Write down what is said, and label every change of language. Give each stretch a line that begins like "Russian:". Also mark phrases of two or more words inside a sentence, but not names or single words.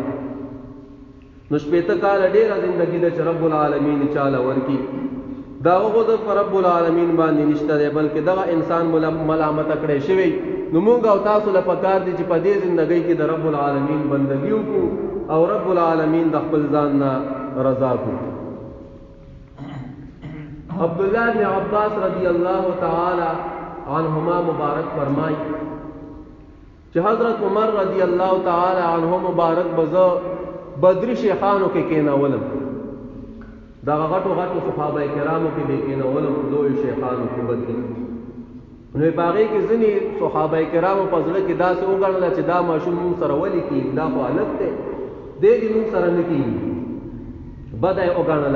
Pashto: نو شپېته کاله ډېره زندګي ده چې
Arabic: رب العالمین
Pashto: یې چاله ورکي، دا هغو د په
Arabic: رب العالمین
Pashto: باندې نشته دی، بلکې دغه انسان ملامته کړی شوی. نو موږ او تاسو له پکار دي چې په دې زندګۍ کې د
Arabic: رب العالمین
Pashto: بندګي وکړو او
Arabic: رب العالمین
Pashto: د خپل ځان نه رضا کړو. عبداللہ بن عباس
Arabic: رضی اللہ تعالی عنہما
Pashto: مبارک فرمائی چې حضرت عمر
Arabic: رضی اللہ تعالی عنہ
Pashto: مبارک بزا بدری شیخانو کې کېنولم، دغه غټو غټو صحابه کرامو کې به کېنولم، لوی شیخانو کې بدري. نو په هغې کې ځینې صحابه کرامو په زړه کې داسې وګڼله چې دا ماشوم مونږ سره ولې کېږي، دا خو هلک دی، دی دې مونږ سره نه کېږي، بده یې وګڼله.